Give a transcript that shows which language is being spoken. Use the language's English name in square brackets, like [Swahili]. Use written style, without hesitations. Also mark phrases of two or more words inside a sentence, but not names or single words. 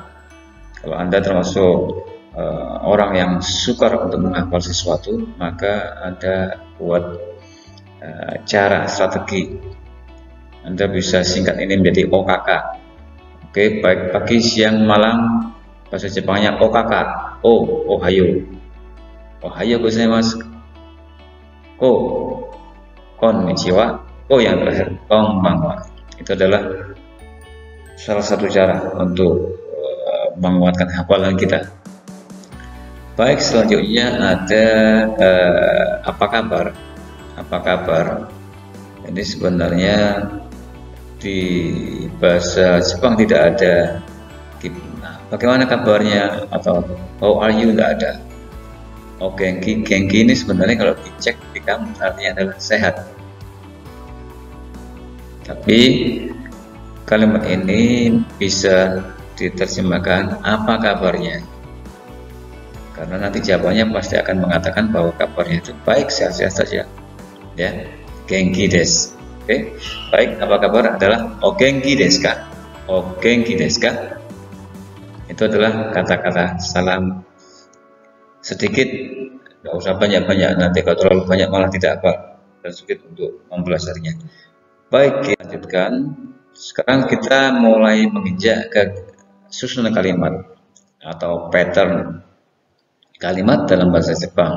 [Indonesian] Kalau Anda termasuk orang yang sukar untuk menghafal sesuatu, maka Anda buat cara strategi. Anda bisa singkat ini menjadi OKK. Oke, baik pagi, siang, malam. Bahasa Jepangnya OKK. Ohayo. [Japanese] おはようございます。こんにちは. [Indonesian] Yang terakhir konbanwa. Itu adalah salah satu cara untuk menguatkan hafalan kita. Baik, selanjutnya ada apa kabar? Apa kabar? Ini sebenarnya di bahasa Jepang tidak ada bagaimana kabarnya atau [English] how are you, [Indonesian] tidak ada. Genki ini sebenarnya kalau dicek di kamus artinya adalah sehat. Tapi kalimat ini bisa diterjemahkan apa kabarnya, karena nanti jawabannya pasti akan mengatakan bahwa kabarnya itu baik, sehat-sehat saja ya. [Japanese] 元気です. [Indonesian] Oke, baik, apa kabar adalah [Japanese] 元気ですか. 元気ですか. [Indonesian] Itu adalah kata-kata salam sedikit, nggak usah banyak-banyak, nanti kalau terlalu banyak malah tidak apa, dan sedikit untuk mempelajarinya. Baik, kita lanjutkan. Sekarang kita mulai menginjak ke susunan kalimat atau pattern kalimat dalam bahasa Jepang.